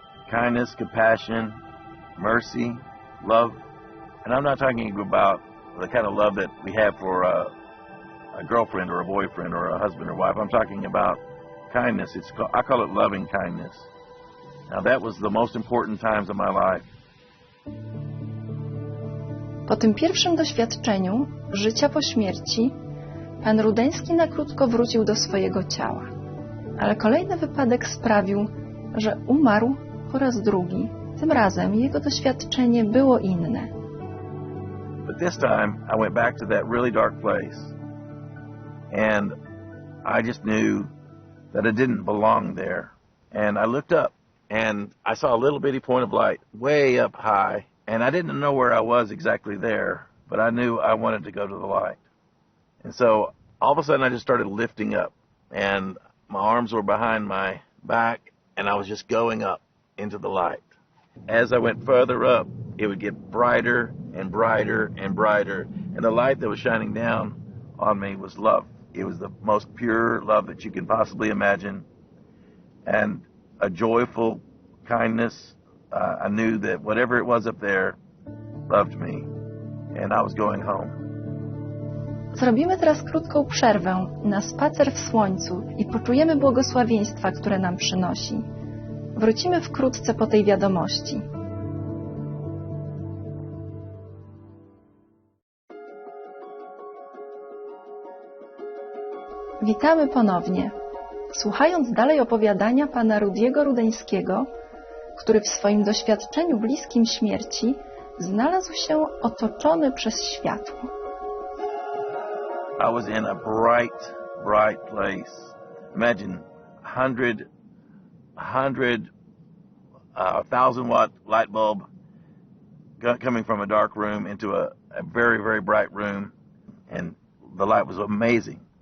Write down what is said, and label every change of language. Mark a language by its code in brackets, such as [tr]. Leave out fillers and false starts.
[en] Kindness, compassion, mercy, love. And I'm not talking about the kind of love that we have for a girlfriend or a boyfriend or a husband or wife. I'm talking about kindness. I call it loving kindness. Now that was the most important times of my life. [pl] Po tym pierwszym doświadczeniu życia po śmierci, pan Rudenski na krótko wrócił do swojego ciała. Ale kolejny wypadek sprawił, że umarł po raz drugi. Tym razem jego doświadczenie było inne. [en] But this time, I went back to that really dark place. And I just knew that I didn't belong there. And I looked up, and I saw a little bitty point of light way up high. And I didn't know where I was exactly there, but I knew I wanted to go to the light. And so all of a sudden, I just started lifting up. And my arms were behind my back, and I was just going up into the light. As I went further up, it would get brighter and brighter and brighter. And the light that was shining down on me was love. It was the most pure love that you can possibly imagine. And a joyful kindness. I knew that whatever it was up there loved me. And I was going home. [pl] Zrobimy teraz krótką przerwę na spacer w słońcu i poczujemy błogosławieństwa, które nam przynosi. Wrócimy wkrótce po tej wiadomości. Witamy ponownie. Słuchając dalej opowiadania pana Rudiego Rudeńskiego, który w swoim doświadczeniu bliskim śmierci znalazł się otoczony przez światło. [en] I was in a bright, bright place. Imagine 1,000-watt light bulb coming from a dark room into a very, very bright room, and the light was amazing.